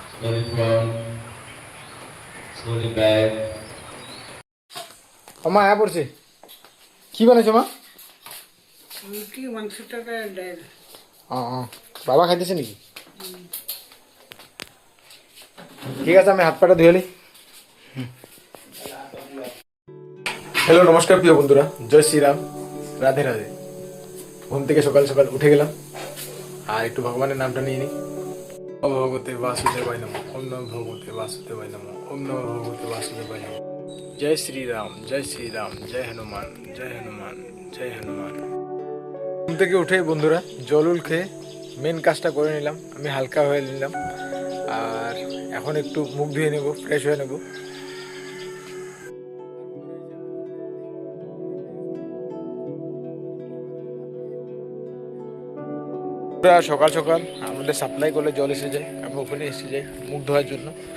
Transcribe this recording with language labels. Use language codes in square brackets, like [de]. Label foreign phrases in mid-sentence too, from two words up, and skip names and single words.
[en] slowly front, slowly back. [bn] মা আয়া পড়ছে কি বানাইছো মা? রুটি মাংস টাকা ডাল। বাবা খাইতেছে নাকি? ঠিক আছে, আমি হাত পাটা ধুয়ে নি। হ্যালো, নমস্কার প্রিয় বন্ধুরা, জয় শ্রীরাম, রাধে রাধে। ঘুম থেকে সকাল সকাল উঠে গেলাম আর একটু ভগবানের নামটা নিয়ে নিই। [sa] ওম ভগবতে বাসুদেবায় নমঃ, ওম নমঃ ভগবতে বাসুদেবায় নমঃ, ওম নমঃ ভগবতে বাসুদেবায় নমঃ। [bn] জয় শ্রীরাম, জয় শ্রীরাম, জয় হনুমান, জয় হনুমান, জয় হনুমান। ঘুম থেকে উঠে বন্ধুরা জলুল খেয়ে মেন কাজটা করে নিলাম, আমি হালকা হয়ে নিলাম আর এখন একটু মুখ ধুয়ে নেব, ফ্রেশ হয়ে নেব। সকাল সকাল আমাদের সাপ্লাই করলে জল এসে যায়, আমি ওখানে এসে যাই মুখ ধোয়ার জন্য।